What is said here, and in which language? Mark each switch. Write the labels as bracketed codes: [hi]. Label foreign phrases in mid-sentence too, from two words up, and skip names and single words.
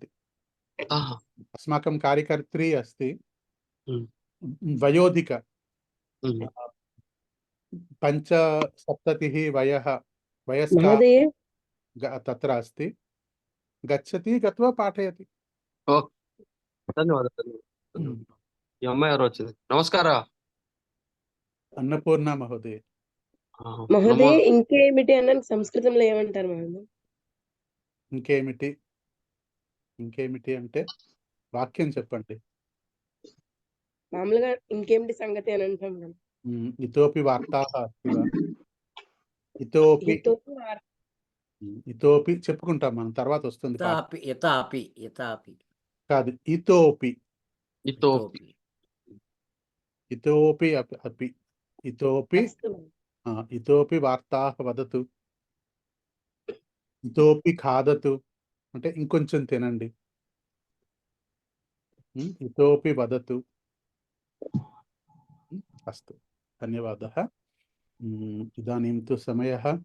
[sa] अस्माकं कार्यकर्त्री अस्ति, वयोधिक 75 वयस्का तत्र अस्ति। गच्छति, गत्वा पाठयति। धन्यवादः। नमस्कारः। अन्नपूर्णा महोदय। [te] మహోదయ ఇంకేమిటి అన్న సంస్కృతంలో ఏమంటారు మహోదయ? ఇంకేమిటి అంటే వాక్యం చెప్పండి. మామూలుగా ఇంకేమిటి సంగతి అని అంటాం కదా. [sa] इतोऽपि वार्ताः अस्ति वा? [te] ఇతోపి చెప్పుకుంటాం మనం, తర్వాత వస్తుంది. కాదు, [sa] इतोऽपि अपि इतोऽपि वार्ताः वदतु, इतोऽपि खादतु [te] అంటే ఇంకొంచెం తినండి, [sa] इतोऽपि वदतु. अस्तु, धन्यवादः. ఇదాनीं तु समयः